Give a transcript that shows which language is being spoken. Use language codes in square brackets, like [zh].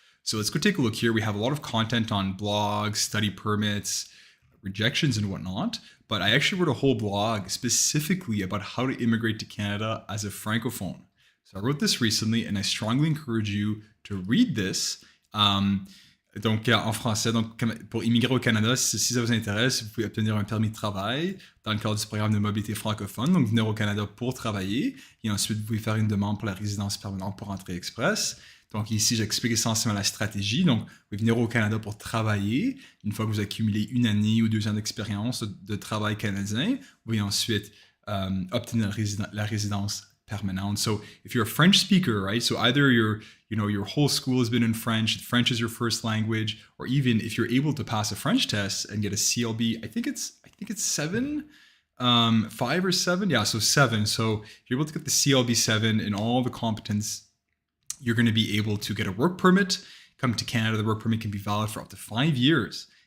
[en] So let's go take a look here. We have a lot of content on blogs, study permits, rejections and whatnot. But I actually wrote a whole blog specifically about how to immigrate to Canada as a francophone. So I wrote this recently, and I strongly encourage you to read this. [fr] Donc, en français, donc, pour immigrer au Canada, si ça vous intéresse, vous pouvez obtenir un permis de travail dans le cadre du programme de mobilité francophone, donc venir au Canada pour travailler, et ensuite vous pouvez faire une demande pour la résidence permanente pour entrer express. Donc ici, j'explique essentiellement la stratégie. Donc, vous pouvez venir au Canada pour travailler. Une fois que vous accumulez 1 année ou 2 ans d'expérience de travail canadien, vous pouvez ensuite obtenir la résidence permanente. [en] So if you're a French speaker, right? So either your whole school has been in French is your first language, or even if you're able to pass a French test and get a CLB, I think it's 7, 5 or 7. Yeah, so 7. So if you're able to get the CLB 7 in all the competence, you're going to be able to get a work permit, come to Canada. The work permit can be valid for up to 5 years.